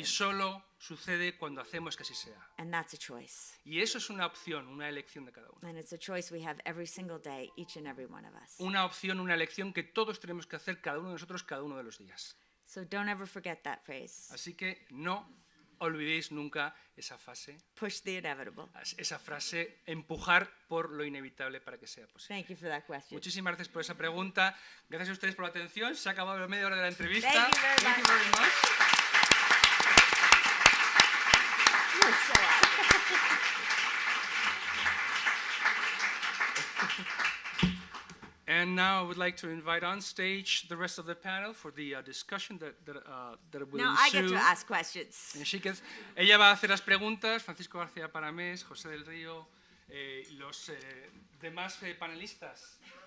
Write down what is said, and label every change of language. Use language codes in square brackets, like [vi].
[es] y solo sucede cuando hacemos que así sea. [en] And that's a choice. [es] Y eso es una opción, una elección de cada uno. [en] And it's a choice we have every single day, each and every one of us. [es] Una opción, una elección que todos tenemos que hacer cada uno de nosotros cada uno de los días. [en] So don't ever forget that phrase. [es] Así que no olvidéis nunca esa frase, [en] Push the inevitable. [es] empujar por lo inevitable para que sea posible. [en] Thank you for that question. [es] Muchísimas gracias por esa pregunta. Gracias a ustedes por la atención. Se ha acabado la media hora de la entrevista. [en] Thank you very Thank you very much. You're so awesome. And now I would like to invite on stage the rest of the panel for the discussion that will Now I get ensue. to ask questions. [es] Ella va a hacer las preguntas, Francisco García Paramés, José del Río, los demás panelistas.